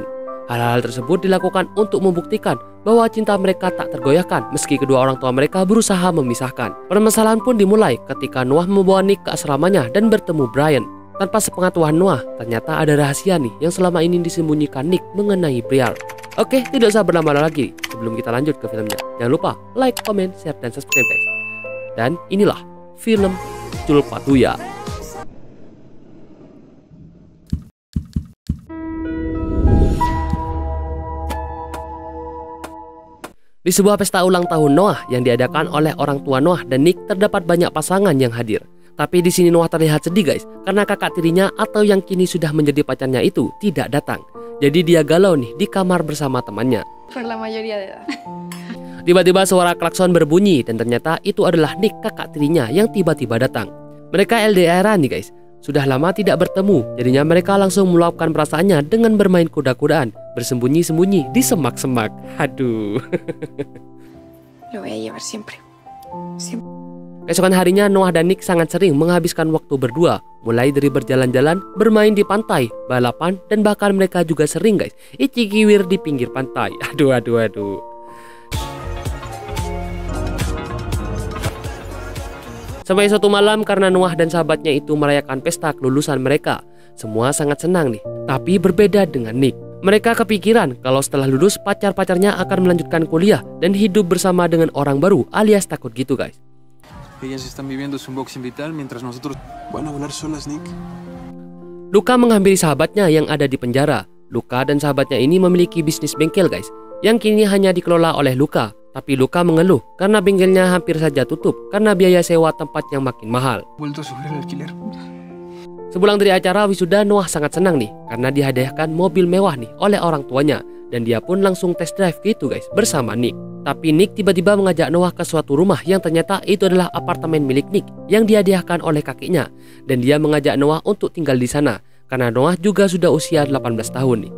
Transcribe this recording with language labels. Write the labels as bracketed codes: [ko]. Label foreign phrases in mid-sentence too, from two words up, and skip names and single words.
[id] Hal-hal tersebut dilakukan untuk membuktikan bahwa cinta mereka tak tergoyahkan meski kedua orang tua mereka berusaha memisahkan. Permasalahan pun dimulai ketika Noah membawa Nick ke asramanya dan bertemu Brian. Tanpa sepengetahuan Noah, ternyata ada rahasia nih yang selama ini disembunyikan Nick mengenai Brian. Oke, tidak usah berlama-lama lagi. Sebelum kita lanjut ke filmnya, jangan lupa [en] like, comment, share, [id] dan [en] subscribe guys. [id] Dan inilah film Culpatuya. Di sebuah pesta ulang tahun Noah yang diadakan oleh orang tua Noah dan Nick, terdapat banyak pasangan yang hadir. Tapi di sini Noah terlihat sedih guys, karena kakak tirinya atau yang kini sudah menjadi pacarnya itu tidak datang. Jadi dia galau nih di kamar bersama temannya. [es] Por la mayoría de edad. [id] Tiba-tiba suara klakson berbunyi dan ternyata itu adalah Nick, kakak tirinya yang tiba-tiba datang. Mereka LDR-an nih guys. Sudah lama tidak bertemu, jadinya mereka langsung meluapkan perasaannya dengan bermain kuda-kudaan, bersembunyi-sembunyi di semak-semak. Aduh. [es] Lo voy a llevar siempre. Siempre. [id] Keesokan harinya Noah dan Nick sangat sering menghabiskan waktu berdua, mulai dari berjalan-jalan, bermain di pantai, balapan, dan bahkan mereka juga sering guys icikiwir di pinggir pantai. Aduh. Sampai suatu malam karena Noah dan sahabatnya itu merayakan pesta kelulusan mereka, semua sangat senang nih. Tapi berbeda dengan Nick. Mereka kepikiran kalau setelah lulus pacar-pacarnya akan melanjutkan kuliah dan hidup bersama dengan orang baru alias takut gitu guys. [es] Ellas están viviendo su unboxing vital mientras nosotros van a volar solas, Nick. [id] Luka menghampiri sahabatnya yang ada di penjara. Luka dan sahabatnya ini memiliki bisnis bengkel guys, yang kini hanya dikelola oleh Luka. Tapi Luka mengeluh karena bengkelnya hampir saja tutup karena biaya sewa tempat yang makin mahal. [es] Vuelto a subir el alquiler. [id] Sepulang dari acara wisuda, Noah sangat senang nih karena dihadiahkan mobil mewah nih oleh orang tuanya. Dan dia pun langsung [en] test drive [id] gitu guys bersama Nick. Tapi Nick tiba-tiba mengajak Noah ke suatu rumah yang ternyata itu adalah apartemen milik Nick yang dihadiahkan oleh kakeknya. Dan dia mengajak Noah untuk tinggal di sana karena Noah juga sudah usia 18 tahun nih.